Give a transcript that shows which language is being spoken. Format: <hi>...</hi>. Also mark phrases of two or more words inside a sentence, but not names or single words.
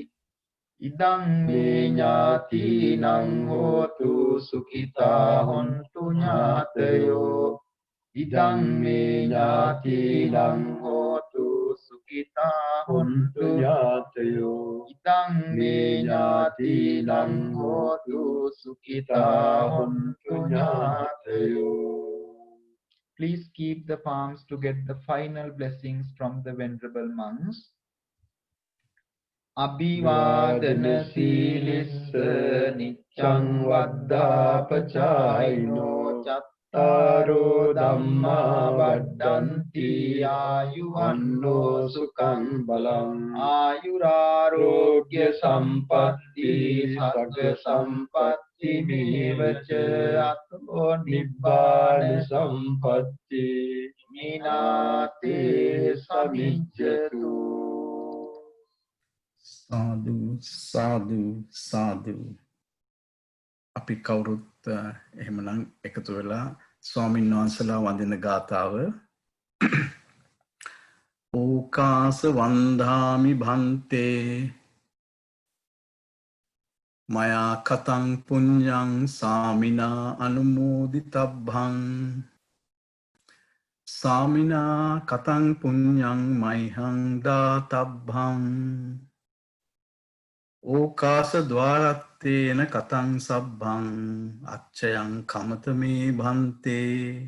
<pi>Idang me ñātīnaṃ hotu sukhitā hontu ñātayo. Idang me ñātīnaṃ hotu sukhitā hontu ñātayo. Idang me ñātīnaṃ hotu sukhitā hontu ñātayo.</pi> <en>Please keep the palms to get the final blessings from the venerable monks.</en> <pi>Abhivādana sīlissa niccang vaddāpachāyino cattaro dhammā vaddanti āyuvanno sukhang balam. Āyurārogya sampatti sagga sampatti mevaca ato nibbāna sampatti mināte samicchatu. Sadhu, sadhu, sadhu.</pi> <si>අපි කවුරුත් එහෙමනම් එකතු වෙලා ස්වාමීන් වහන්සේලා වඳින ගාථාව</si> <pi>ඕකාස වන්දාමි භන්තේ මයා කතං පුඤ්ඤං සාමිනා අනුමෝදිතබ්බං සාමිනා කතං පුඤ්ඤං මයිහං දාතබ්බං ඕකාස ద్వාරත්තේන කතං සබ්බං අච්චයං කමතමේ භන්තේ</pi>